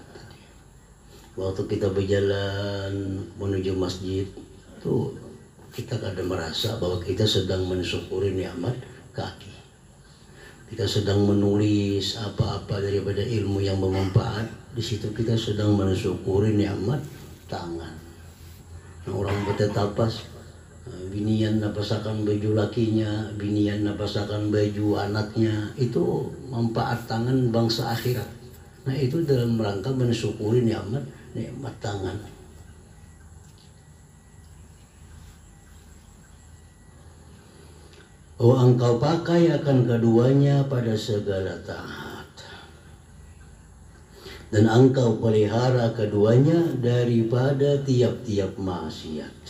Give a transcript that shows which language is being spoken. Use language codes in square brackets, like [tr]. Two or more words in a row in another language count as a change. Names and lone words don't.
[bjn] Waktu kita berjalan menuju masjid, tuh kita kadang merasa bahwa kita sedang mensyukuri nikmat kaki. Kita sedang menulis apa-apa daripada ilmu yang bermanfaat. Di situ kita sedang mensyukuri nikmat tangan. Nah, orang bertetapas, binian napasakan baju lakinya, binian napasakan baju anaknya, itu manfaat tangan bangsa akhirat. Nah, itu dalam rangka mensyukuri nikmat tangan. Oh, engkau pakai akan keduanya pada segala taat, dan engkau pelihara keduanya daripada tiap-tiap maksiat.